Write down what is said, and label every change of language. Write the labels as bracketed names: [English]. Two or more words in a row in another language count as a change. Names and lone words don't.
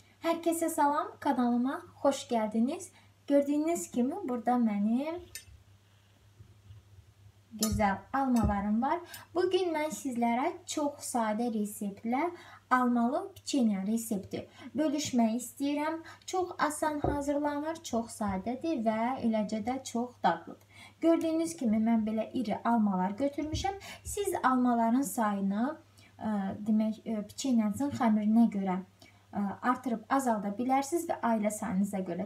[Turkish] Herkese salam, kanalıma hoş geldiniz. Gördüğünüz gibi burada benim güzel almalarım var. Bugün ben sizlere çok sade [Azerbaijani] reseptlə almalı piçenya resepti bölüşmək istəyirəm. Çox asan hazırlanır, çox sadədir və eləcə də çox dadlıdır. [Turkish] Gördüğünüz gibi [Azerbaijani] mən belə iri almalar götürmüşəm. Siz almaların sayını demək piçenyanızın xəmirinə görə artırıb azalda bilərsiniz və ailə sayınıza görə.